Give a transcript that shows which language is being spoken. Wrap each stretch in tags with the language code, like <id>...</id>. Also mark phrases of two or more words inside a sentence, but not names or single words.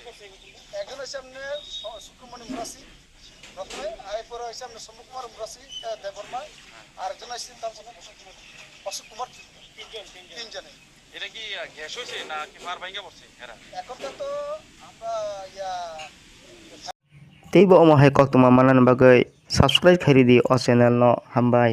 <bn>একজন হচ্ছে সামনে শুক্রমণি মুরাসি প্রথমে এরপরে হচ্ছে সামনে শম্ভু কুমার মুরাসি দেববর্মা আরেকজন হচ্ছে তার অশোক কুমার তিনজনে এটা কি গ্যাস হয়েছে না কি মার ভাঙ্গা পড়ছে এরা এখন তো আমরা</bn> <trp>tei bo omo hai kok toma manan bagai subscribe khairi di o channel no hambai।</trp>